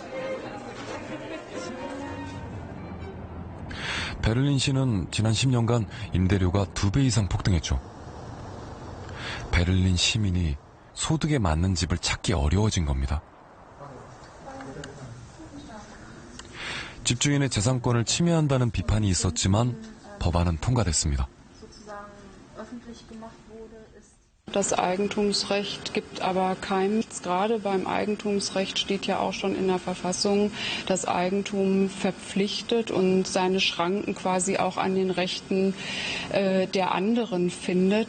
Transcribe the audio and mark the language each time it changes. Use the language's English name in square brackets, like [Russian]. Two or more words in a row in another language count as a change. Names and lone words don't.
[Korean] 베를린시는 지난 10년간 임대료가 2배 이상 폭등했죠. 베를린 시민이 소득에 맞는 집을 찾기 어려워진 겁니다. 집주인의 재산권을 침해한다는 비판이 있었지만 법안은 통과됐습니다. [German] Das Eigentumsrecht gibt aber keinem. Gerade beim Eigentumsrecht steht ja auch schon in der Verfassung, das Eigentum verpflichtet und seine Schranken quasi auch an den Rechten der anderen findet.